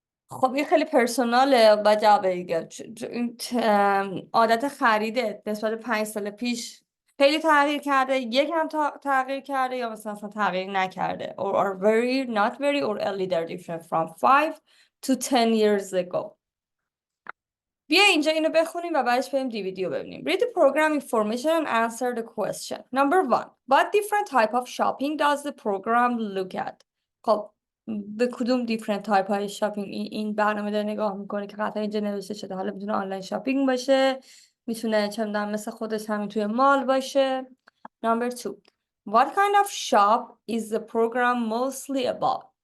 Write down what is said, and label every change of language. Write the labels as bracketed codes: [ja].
[fa] خب این خیلی پرسوناله و جواب دیگه. این عادت خریده نسبت 5 سال پیش خیلی تغییر کرده، یکم تغییر کرده یا مثلا تغییر نکرده. [en] Or are very, not very or a little different from 5 to 10 years ago. [fa] بیا اینجا اینو بخونیم و بعدش بریم دیویدیو ببینیم. [en] Read the program information and answer the question. Number 1. What different type of shopping does the program look at? [fa] خب به کدوم [en] different type [fa] های شاپینگ این برنامه داره نگاه میکنه که قطعا اینجا نوشته شده. حالا میتونه آنلاین شاپینگ باشه، میتونه چه میدونم مثل خودش همین توی مال باشه. [en] Number 2. What kind of shop is the program mostly about?